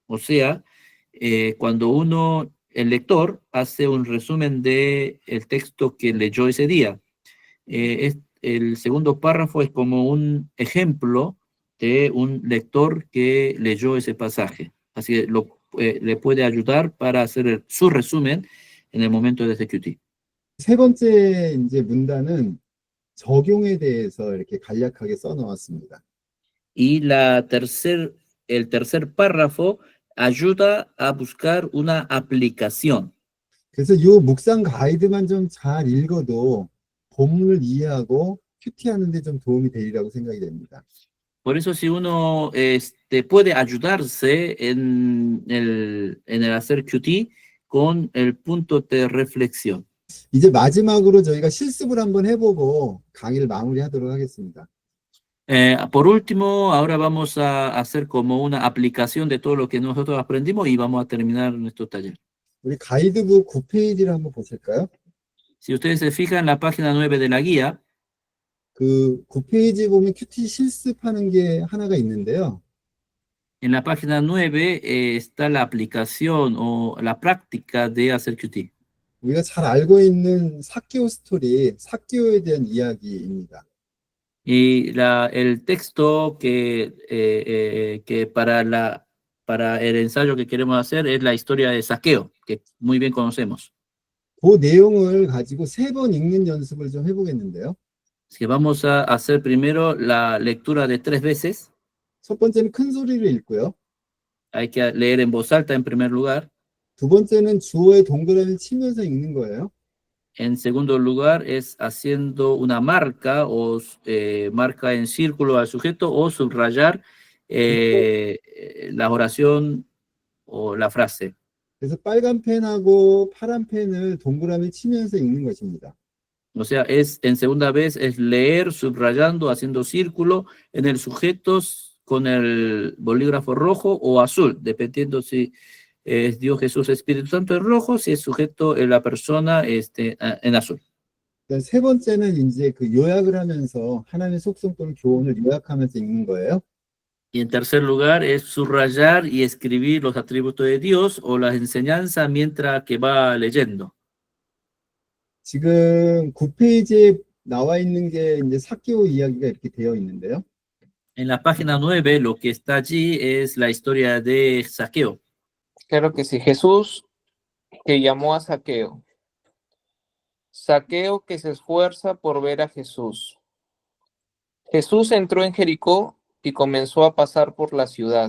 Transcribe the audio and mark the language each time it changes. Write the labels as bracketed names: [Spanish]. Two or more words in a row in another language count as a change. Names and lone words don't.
[Spanish] O sea, cuando el lector hace un resumen del texto que leyó ese día, el segundo párrafo es como un ejemplo de un lector que leyó ese pasaje. Así que le puede ayudar para hacer su resumen en el momento de este QT. [Korean] 세 번째 이제 문단은 적용에 대해서 이렇게 간략하게 써놓았습니다. [Spanish] Y el tercer párrafo ayuda a buscar una aplicación. [Korean] 그래서 이 묵상 가이드만 좀 잘 읽어도 본문을 이해하고 큐티하는 데 좀 도움이 되리라고 생각이 됩니다. [Spanish] Por eso si uno puede ayudarse en el hacer QT con el punto de reflexión. [Korean] 이제 마지막으로 저희가 실습을 한번 해보고 강의를 마무리하도록 하겠습니다. [Spanish] Por último, ahora vamos a hacer como una aplicación de todo lo que nosotros aprendimos y vamos a terminar nuestro taller. [Korean] 우리 가이드북 9페이지를 한번 보실까요? [Spanish] Si ustedes se fijan en la página 9 de la guía, [Korean] 그 9페이지 보면 큐티 실습하는 게 하나가 있는데요. [Spanish] en la página 9 está la aplicación o la práctica de hacer QT. [Korean] 우리가 잘 알고 있는 사케오 스토리, 사케오에 대한 이야기입니다. [Spanish] Y el texto que para el ensayo que queremos hacer es la historia de Saqueo, que muy bien conocemos. [Korean] 그 내용을 가지고 3번 읽는 연습을 좀 해보겠는데요. [Spanish] Así que vamos a hacer primero la lectura de 3 veces. [Korean] 첫 번째는 큰 소리를 읽고요. [Spanish] Hay que leer en voz alta en primer lugar. [Korean] 두 번째는 주어의 동그라미를 치면서 읽는 거예요. [Spanish] En segundo lugar es haciendo una marca o marca en círculo al sujeto o subrayar la oración o la frase. [Korean] 그래서 빨간 펜하고 파란 펜을 동그라미 치면서 읽는 것입니다. [Spanish] O sea, en segunda vez es leer subrayando, haciendo círculo en el sujeto con el bolígrafo rojo o azul, dependiendo si es Dios, Jesús, Espíritu Santo en rojo, si es sujeto la persona en azul. [Korean] 세 번째는 이제 그 요약을 하면서 하나님의 속성 또는 교훈을 요약하면서 읽는 거예요. [Spanish] Y en tercer lugar es subrayar y escribir los atributos de Dios o las enseñanzas mientras que va leyendo. [Korean] 지금 9페이지에 나와 있는 게 이제 사케오 이야기가 이렇게 되어 있는데요. [Spanish] En la página 9 lo que está allí es la historia de Saqueo. Claro que sí. Jesús que llamó a Saqueo. Saqueo que se esfuerza por ver a Jesús. Jesús entró en Jericó y comenzó a pasar por la ciudad.